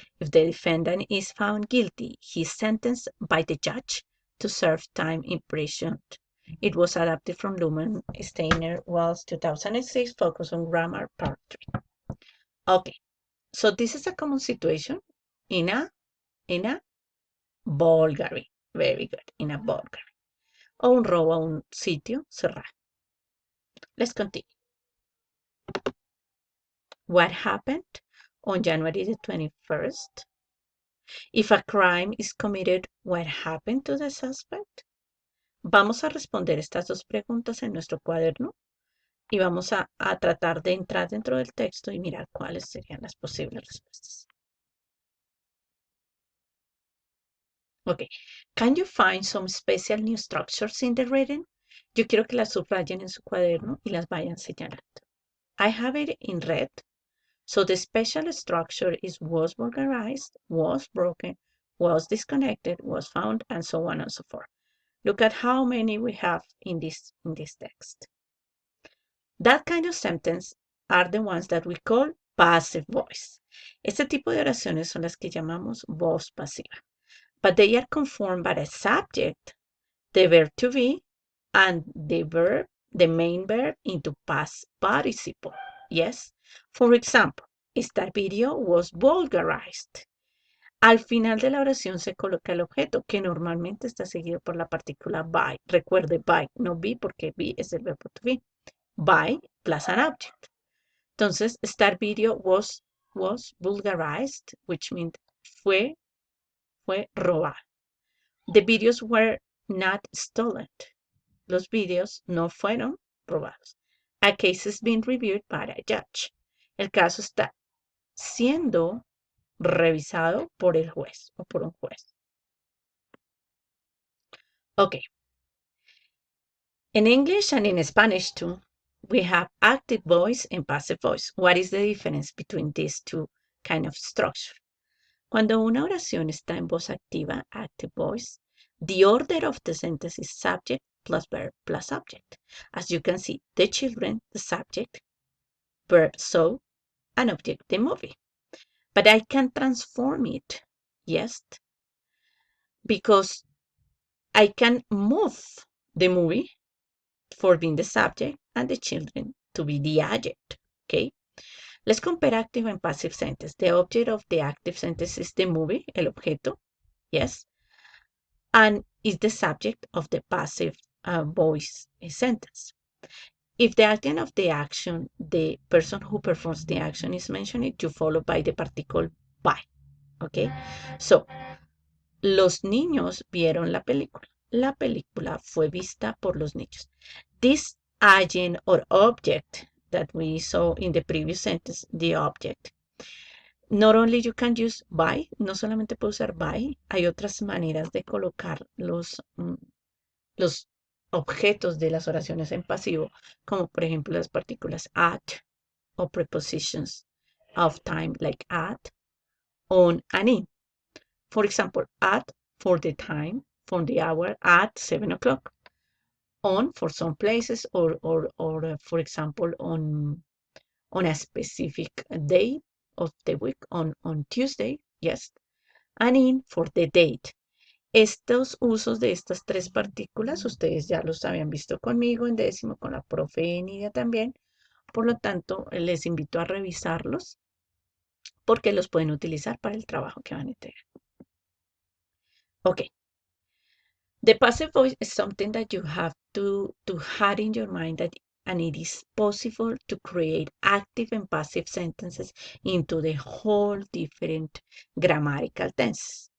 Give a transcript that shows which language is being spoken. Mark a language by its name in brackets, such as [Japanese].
[English] If the defendant is found guilty, he is sentenced by the judge to serve time in prison. It was adapted from Luhmann Steiner Wells 2006, focus on grammar part 3. Okay, so this is a common situation in a burglary. Very good, in a burglary. [Spanish] O un robo a un sitio cerrado. [English] Let's continue. What happened on January the 21st? If a crime is committed, what happened to the suspect? [Spanish] Vamos a responder estas dos preguntas en nuestro cuaderno y vamos a tratar de entrar dentro del texto y mirar cuáles serían las posibles respuestas. [English] Okay. Can you find some special new structures in the reading? [Spanish] Yo quiero que las subrayen en su cuaderno y las vayan señalando. [English] I have it in red. So the special structure is was vulgarized, was broken, was disconnected, was found, and so on and so forth. Look at how many we have in this text. That kind of sentence are the ones that we call passive voice. [Spanish] Este tipo de oraciones son las que llamamos voz pasiva. [English] But they are conformed by a subject, the verb to be, and the main verb into past participle. Yes? For example, esta video was vulgarized. [Spanish] Al final de la oración se coloca el objeto, que normalmente está seguido por la partícula by. Recuerde by, no be, porque be es el verbo to be. [English] By plus an object. [Spanish] Entonces, esta [English] video was vulgarized, which means [Spanish] fue robado. [English] The videos were not stolen. [Spanish] Los videos no fueron robados. [English] A case is being reviewed by a judge. [Spanish] El caso está siendo revisado por el juez o por un juez. [English] Okay. In English and in Spanish too, we have active voice and passive voice. What is the difference between these two kind of structure? [Spanish] Cuando una oración está en voz activa, [English] active voice, the order of the sentence is subject plus verb plus object. As you can see, the children, the subject, verb saw, and object, the movie. But I can transform it, yes, because I can move the movie for being the subject and the children to be the adjective, okay? Let's compare active and passive sentence. The object of the active sentence is the movie, [Spanish] el objeto, [English] yes, and is the subject of the passive voice sentence. If the agent of the action, the person who performs the action is mentioned, you follow by the particle by, okay? [Spanish] So, los niños vieron la película. La película fue vista por los niños. [English] This agent or object that we saw in the previous sentence, the object. Not only you can use by, [Spanish] no solamente puedo usar by, hay otras maneras de colocar los objetos de las oraciones en pasivo, como por ejemplo las partículas at o [English] prepositions of time like at, on, and in. For example, at for the time, for the hour, at 7 o'clock. On for some places or for example on a specific day of the week on Tuesday, yes, and in for the date. [Spanish] Estos usos de estas tres partículas ustedes ya los habían visto conmigo en décimo, con la profe Nidia también, por lo tanto les invito a revisarlos porque los pueden utilizar para el trabajo que van a entregar. [English] Okay. The passive voice is something that you have to have in your mind that, and it is possible to create active and passive sentences into the whole different grammatical tenses.